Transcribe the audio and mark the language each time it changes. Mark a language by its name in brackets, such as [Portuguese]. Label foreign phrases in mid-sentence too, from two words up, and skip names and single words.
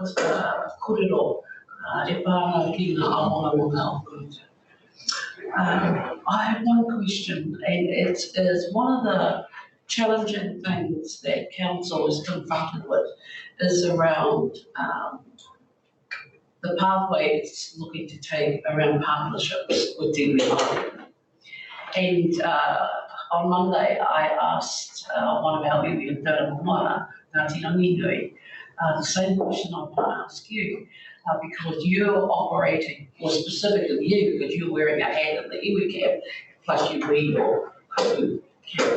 [Māori] kōrero e pāna ki ngā amonga o Kuruta. [English] I have one question, and it is one of the challenging things that council is confronted with is around the pathway it's looking to take around partnerships with [Māori] Te Māori. [English] And on Monday, I asked one of our iwi in Taramoana, Ngāti Ranginui, the same question I want to ask you, because you're operating, or specifically you, because you're wearing a hat in the iwi cap, plus you wear your hapu cap.